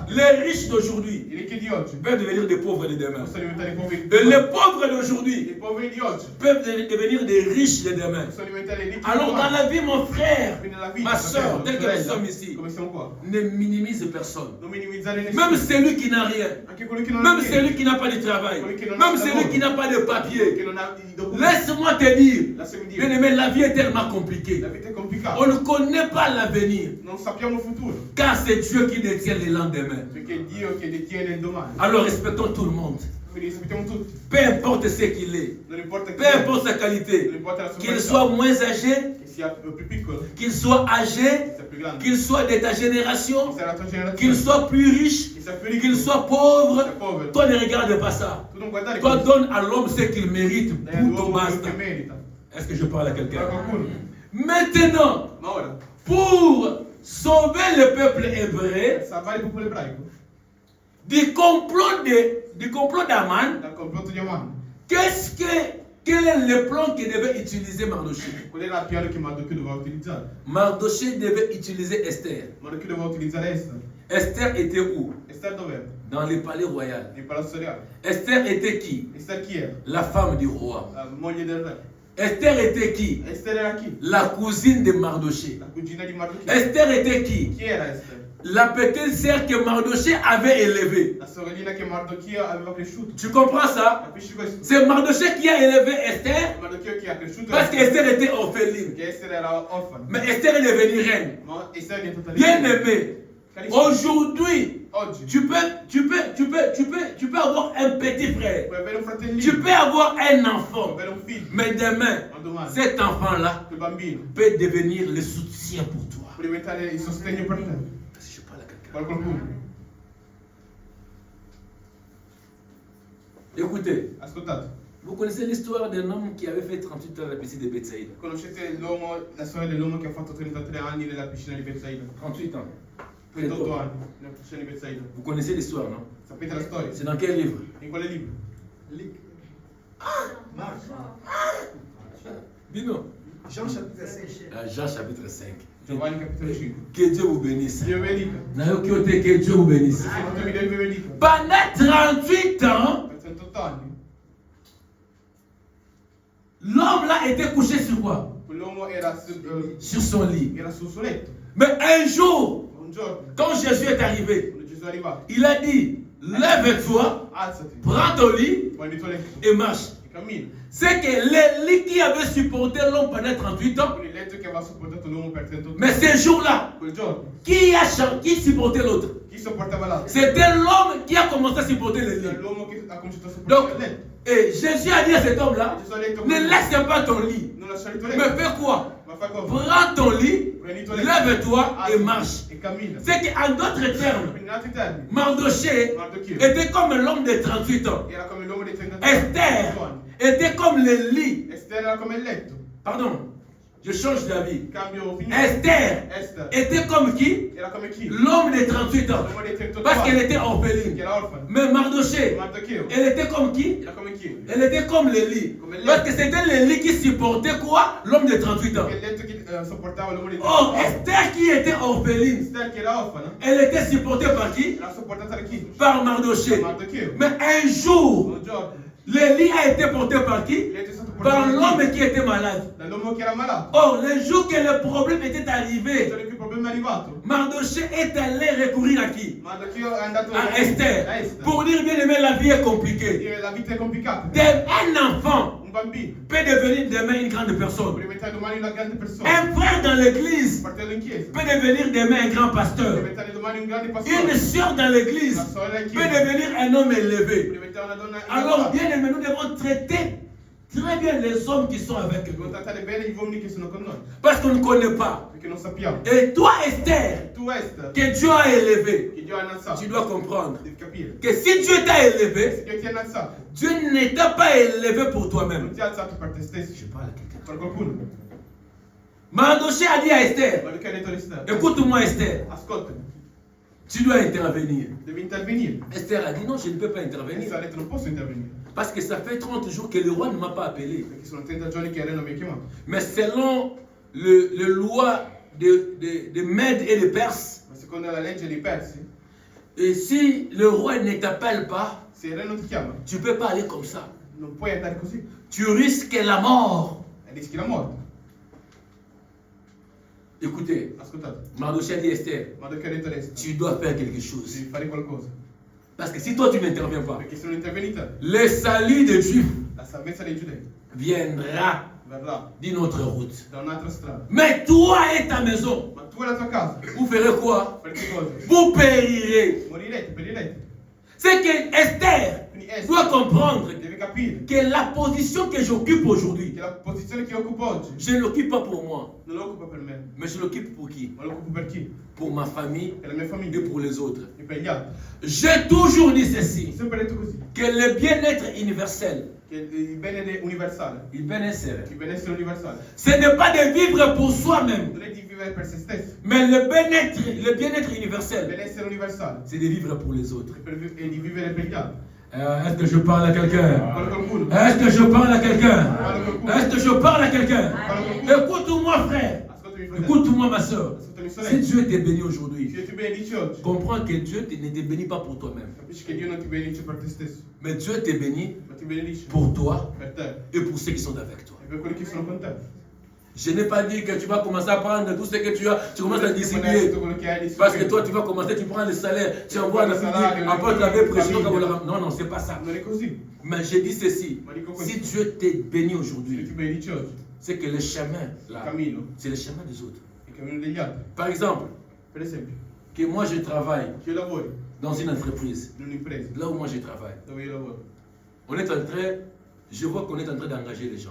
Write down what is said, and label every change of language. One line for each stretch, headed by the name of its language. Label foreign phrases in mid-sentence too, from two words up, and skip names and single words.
French: les riches d'aujourd'hui
Italian: i ricchi di oggi
French: peuvent devenir des pauvres de demain.
Italian: possono diventare i poveri.
French: Et les pauvres
Italian: I
French: d'aujourd'hui
Italian: poveri di oggi
French: peuvent devenir des riches de demain.
Italian: possono diventare i ricchi di
French: Alors dans
Italian: domani.
French: la vie, mon frère,
Italian: Quindi nella vita,
French: ma soeur,
Italian: fratello,
French: tel que nous
Italian: sorella,
French: sommes ici,
Italian: come siamo qua,
French: ne minimise personne.
Italian: non minimizzare nessuno.
French: Même celui qui n'a rien,
Italian: Anche quelli che non hanno
French: même
Italian: niente,
French: celui qui n'a pas de travail,
Italian: Quelli che non
French: même
Italian: hanno
French: celui
Italian: lavoro,
French: qui n'a pas de
Italian: che
French: papier.
Italian: non ha i documenti.
French: Laisse-moi te dire, Bien aimé, la vie est tellement compliquée.
Italian: La vita è complicata.
French: On ne connaît pas l'avenir.
Italian: Non sappiamo il futuro.
French: Car c'est Dieu qui détient le lendemain.
Italian: Perché è Dio che detiene il domani.
French: Alors respectons tout le monde.
Italian: Quindi rispettiamo tutti.
French: Peu importe ce qu'il est.
Italian: Non importa chi
French: Peu
Italian: è.
French: importe sa qualité.
Italian: Non importa la sua
French: Qu'il
Italian: qualità.
French: soit moins âgé,
Italian: Che sia più piccolo.
French: qu'il soit âgé,
Italian: Che sia più grande.
French: qu'il soit de ta génération,
Italian: Che sia la tua generazione.
French: qu'il soit plus riche,
Italian: Che sia più ricco.
French: qu'il soit pauvre.
Italian: Che sia povero.
French: Toi ne regarde pas ça.
Italian: Tu non guardare
French: Toi
Italian: questo.
French: donne à l'homme ce qu'il mérite.
Italian: Dai
French: Pour
Italian: all'uomo quello basta. che merita.
French: Est-ce que je parle à quelqu'un?
Italian: Guarda qualcuno.
French: Maintenant,
Italian: Ma ora,
French: pour sauver le peuple hébreu
Italian: salvare il popolo ebraico
French: du complot d'Aman,
Italian: dal complotto di Aman.
French: quel est le plan que devait utiliser Mardoché?
Italian: Qual era il piano che Mardochio doveva utilizzare?
French: Mardoché devait utiliser Esther.
Italian: Mardochio doveva utilizzare Esther.
French: Esther était où?
Italian: Esther dov'era?
French: Dans le palais royal.
Italian: Nel palazzo reale.
French: Esther était qui?
Italian: Esther chi era?
French: La femme du roi.
Italian: La moglie del re.
French: Esther était qui?
Italian: Esther era chi?
French: La cousine de Mardoché.
Italian: La cugina di Mardochio.
French: Esther était qui?
Italian: Chi era Esther?
French: La petite sœur que Mardoché avait élevée.
Italian: La sorellina che Mardochio aveva cresciuto.
French: Tu comprends ça?
Italian: Capisci questo?
French: C'est Mardoché qui a élevé Esther
Italian: Mardochio che ha cresciuto
French: parce qu'Esther était orpheline.
Italian: che Esther era orfana.
French: Mais Esther est devenue reine.
Italian: Ma Esther è diventata
French: Bien
Italian: regina.
French: aimé,
Italian: Carissimo,
French: aujourd'hui,
Italian: oggi
French: tu peux avoir un petit frère.
Italian: puoi avere un fratellino,
French: Tu peux avoir un
Italian: puoi
French: enfant.
Italian: avere un figlio,
French: Mais demain,
Italian: ma domani
French: cet enfant-là
Italian: quel bambino
French: peut devenir le soutien pour toi.
Italian: può diventare il sostegno per te.
French: Parce que je parle à quelqu'un.
Italian: Guarda qualcuno.
French: Écoutez,
Italian: Ascoltate,
French: vous connaissez l'histoire d'un homme qui avait fait 38 ans à la piscine de Bethsaïda.
Italian: conoscete la storia dell'uomo che ha fatto 33 anni nella piscina di Betsaida?
French: 38 ans.
Italian: 38 anni nella piscina di Betsaida.
French: Vous connaissez l'histoire, non?
Italian: Sapete la storia?
French: C'est dans quel livre?
Italian: In quale libro?
French: Dis-nous. Jean chapitre 5. Jean chapitre 5.
Italian: Giovanni capitolo 5.
French: Que Dieu vous bénisse.
Italian: Dio vi benedica.
French: Que Dieu vous bénisse.
Italian: Ascoltatemi, Dio vi benedica.
French: Pendant 38 ans,
Italian: Per 38 anni,
French: l'homme là était couché sur quoi?
Italian: quell'uomo era
French: Sur son lit.
Italian: sul suo letto.
French: Mais un jour,
Italian: Un giorno,
French: quand Jésus est arrivé,
Italian: quando Gesù è arrivato,
French: il a dit, lève-toi,
Italian: alzati,
French: prends ton lit
Italian: prendi il tuo letto
French: et marche.
Italian: e cammina.
French: C'est que le lit qui avait supporté l'homme pendant 38 ans,
Italian: Con il letto che aveva sopportato l'uomo per 38
French: mais
Italian: anni.
French: ce jour-là,
Italian: Quel giorno,
French: qui supportait l'autre?
Italian: chi sopportava l'altro?
French: C'était l'homme qui a commencé à supporter le lit.
Italian: Era l'uomo che ha cominciato a
French: Donc,
Italian: sopportare il letto.
French: et Jésus a dit à cet homme-là,
Italian: Gesù ha detto,
French: ne laisse pas ton lit,
Italian: non lasciare il tuo
French: mais
Italian: letto,
French: fais quoi?
Italian: ma fai cosa?
French: Prends ton lit,
Italian: Prendi il tuo letto,
French: lève-toi et
Italian: alzati
French: marche.
Italian: e cammina.
French: C'est qu'en d'autres termes,
Italian: In altri termini,
French: Mardoché
Italian: Mardochio
French: était comme l'homme de 38 ans.
Italian: era come l'uomo dei 38
French: Esther
Italian: anni.
French: était comme le lit.
Italian: Esther era come il letto.
French: Pardon, je change d'avis.
Italian: Cambio opinione.
French: Esther
Italian: Esther
French: était comme qui?
Italian: era come chi?
French: L'homme de 38 ans.
Italian: L'uomo dei 38
French: Parce qu'elle
Italian: anni.
French: était
Italian: Che
French: orpheline.
Italian: era orfano.
French: Mais Mardoché,
Italian: Mardochio
French: elle était comme qui?
Italian: era come chi?
French: Elle était comme le lit.
Italian: Come le
French: Parce que c'était le lit qui supportait quoi? L'homme de 38 ans.
Italian: Che il letto che sopportava l'uomo dei 38
French: Or,
Italian: anni.
French: Esther qui était orpheline,
Italian: Esther che era orfana
French: elle était supportée par qui?
Italian: era sopportata da chi?
French: Par Mardoché.
Italian: Mardochio.
French: Mais un jour,
Italian: Un giorno
French: le lit a été porté par qui?
Italian: il letto è stato
French: Par
Italian: portato da
French: l'homme
Italian: chi?
French: qui était malade.
Italian: Dall'uomo che era malato.
French: Or, le jour que le problème était
Italian: Il
French: arrivé,
Italian: giorno in cui il problema è arrivato,
French: Mardoché est allé recourir à qui?
Italian: Mardochio è andato
French: À
Italian: da
French: Esther.
Italian: Esther.
French: Pour dire, bien aimé, la vie est compliquée.
Italian: Dire la vita è complicata.
French: Un enfant
Italian: Un bambino
French: peut devenir demain une grande
Italian: può
French: personne.
Italian: diventare domani una grande persona.
French: Un frère dans
Italian: Un
French: l'église
Italian: fratello in chiesa
French: peut devenir demain un grand
Italian: può
French: pasteur.
Italian: diventare domani un grande
French: Une
Italian: pastore.
French: sœur dans l'église
Italian: Una sorella in
French: peut
Italian: chiesa
French: devenir un homme
Italian: può
French: élevé.
Italian: diventare una donna
French: Alors, bien aimé, nous devons traiter très bien les hommes qui sont avec
Italian: Dobbiamo
French: nous.
Italian: trattare bene gli uomini che sono con noi,
French: Parce qu'on ne connaît pas.
Italian: perché non sappiamo.
French: Et toi, Esther,
Italian: Tu Esther,
French: que Dieu a élevé,
Italian: che Dio ha innalzato,
French: tu dois comprendre
Italian: devi capire.
French: que si Dieu t'a élevé,
Italian: Se Dio ti ha innalzato,
French: Dieu ne t'a pas élevé pour
Italian: non
French: toi-même.
Italian: ti ha alzato per te stesso.
French: parle à quelqu'un.
Italian: Per qualcuno.
French: Mardoché a dit à Esther,
Italian: Ma che ha detto Esther?
French: écoute-moi Esther,
Italian: Ascoltami,
French: tu dois intervenir.
Italian: devi intervenire.
French: Esther a dit non, je ne peux pas
Italian: Esther
French: intervenir.
Italian: ha detto non posso intervenire,
French: Parce que ça fait 30 jours que le roi ne m'a pas appelé.
Italian: perché sono 30 giorni che il re non mi ha chiamato.
French: Mais selon le loi de Mède et de Perse,
Italian: Ma secondo la legge dei Persi,
French: et si le roi ne t'appelle pas,
Italian: se il re non ti chiama,
French: tu ne peux pas aller comme ça.
Italian: non puoi andare così.
French: Tu risques la mort.
Italian: E rischi la morte.
French: Écoutez,
Italian: Ascoltate,
French: Mardoché a dit Esther,
Italian: ma che ha detto Esther?
French: tu dois faire quelque chose.
Italian: Devi fare qualcosa.
French: Parce que si toi tu n'interviens pas,
Italian: Perché se non intervenite,
French: le salut des Juifs
Italian: la salvezza dei giudei
French: vers là, d'une autre route.
Italian: da un'altra strada.
French: Mais toi et ta maison,
Italian: Ma tu e la tua casa,
French: vous ferez quoi?
Italian: per che cosa?
French: Vous périrez.
Italian: Morirete, perirete.
French: C'est que Esther
Italian: Quindi Esther
French: doit comprendre
Italian: deve capire
French: que la position que j'occupe aujourd'hui,
Italian: che la posizione che occupo oggi
French: je ne l'occupe pas pour moi,
Italian: non l'occupa per me,
French: mais je l'occupe pour qui?
Italian: ma l'occupo per chi?
French: Pour ma famille
Italian: Per la mia
French: et
Italian: famiglia
French: pour les autres.
Italian: e per gli altri.
French: J'ai toujours dit ceci,
Italian: Ho sempre detto così,
French: que le bien-être universel,
Italian: che il bene universale, il benessere, il benessere universale,
French: ce n'est pas de vivre pour soi-même,
Italian: non è di vivere per se stesso.
French: mais le bien-être
Italian: Il
French: universel,
Italian: benessere universale
French: c'est de vivre pour les autres.
Italian: è di vivere per gli altri.
French: Est-ce que je parle à quelqu'un?
Italian: Parlo qualcuno?
French: Est-ce que je parle à quelqu'un?
Italian: Parlo qualcuno?
French: Est-ce que je parle à quelqu'un?
Italian: Parlo qualcuno?
French: Écoute-moi, frère.
Italian: Ascoltami fratello.
French: Écoute-moi, ma soeur.
Italian: Ascoltami
French: Si
Italian: sorella.
French: Dieu t'est béni aujourd'hui,
Italian: Dio ti benedice oggi.
French: comprends que Dieu ne te bénit pas pour toi-même,
Italian: Capisci che Dio non ti benedice per te stesso,
French: mais Dieu te bénit
Italian: ma ti benedice
French: pour toi
Italian: per te
French: et pour ceux qui sont avec toi.
Italian: e per quelli che sono con te.
French: Je n'ai pas dit que tu vas commencer à prendre tout ce que tu as, tu commences à distribuer.
Italian: Tutto quello che hai di
French: Parce que toi, tu vas commencer, tu prends le salaire, tu envoies la famille, après tu avais président. Non, non, c'est pas ça.
Italian: Non è così.
French: Mais je dis ceci, si Dieu t'est béni
Italian: Dio
French: aujourd'hui,
Italian: ti benedice oggi.
French: c'est que le chemin,
Italian: Il
French: là,
Italian: cammino,
French: c'est le chemin des autres.
Italian: il cammino degli altri.
French: Par exemple,
Italian: Per esempio,
French: que moi je travaille
Italian: che io lavori
French: dans une entreprise,
Italian: in un'impresa
French: là où moi je travaille,
Italian: dove io lavoro,
French: on est en train, je vois qu'on est en train d'engager les gens.